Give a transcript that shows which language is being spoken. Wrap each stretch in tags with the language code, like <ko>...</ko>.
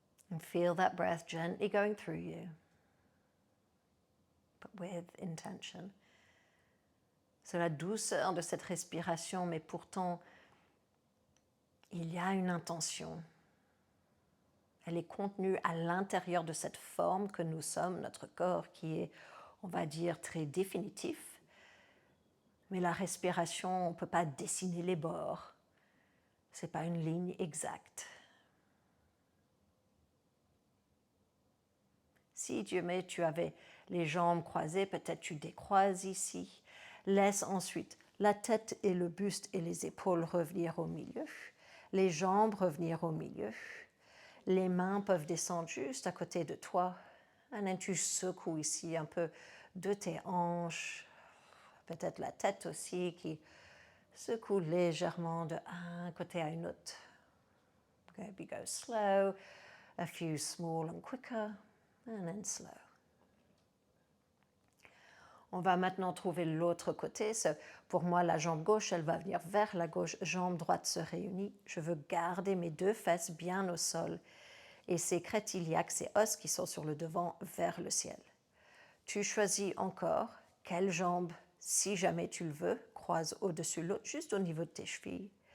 <en>And feel that breath gently going through you, but with intention.</en> <fr>C'est la douceur de cette respiration, mais pourtant, il y a une intention. Elle est contenue à l'intérieur de cette forme que nous sommes, notre corps qui est, on va dire, très définitif. Mais la respiration, on ne peut pas dessiner les bords. Ce n'est pas une ligne exacte. Si Dieu met, tu avais les jambes croisées, peut-être tu décroises ici. Laisse ensuite la tête et le buste et les épaules revenir au milieu. Les jambes revenir au milieu. Les mains peuvent descendre juste à côté de toi. Et tu secoues ici un peu de tes hanches. Peut-être la tête aussi qui secoue légèrement de un côté à une autre.</fr> <en>Maybe go slow, a few small and quicker, and then slow.</en> <fr>On va maintenant trouver l'autre côté. Pour moi, la jambe gauche, elle va venir vers la gauche. Jambe droite se réunit. Je veux garder mes deux fesses bien au sol et ces crêtes iliaques, ces os qui sont sur le devant, vers le ciel. Tu choisis encore quelle jambe, si jamais tu le veux, croise au-dessus de l'autre, juste au niveau de tes chevilles.</fr>